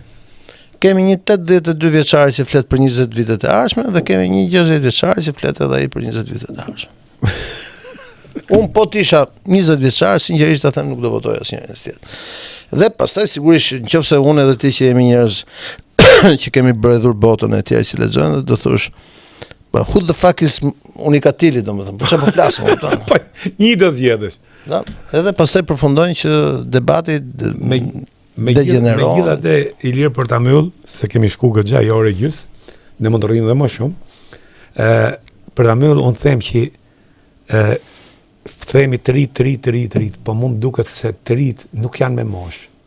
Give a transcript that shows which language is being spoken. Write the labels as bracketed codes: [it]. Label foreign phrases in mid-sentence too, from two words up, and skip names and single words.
[sq] Kemi një 82 vjeçar që flet për 20 vitet e ardhshme dhe kemi një 60 vjeçar që flet edhe ai për 20 vitet e ardhshme. Unë po t'isha 20 vjeçar, sinqerisht ta them nuk do votoj asnjërin tjetër. Dhe pastaj sigurisht nëse unë edhe ti që jemi njerëz që kemi bredhur botën e tjerë që lexojnë, do thosh [en] who the fuck is [sq] Unikatili, domethënë. Po çfarë po flasim, kupton? Po një do zgjedhësh. Da, edhe pastaj përfundojnë që debati degeneron. Megjithatë Ilir për ta mbyll, se kemi shku goxha i orë gjys, ne mund të rrimë edhe më shumë. Për ta mbyll unë them që themi të rit, po mund duket se të rit nuk janë me moshë.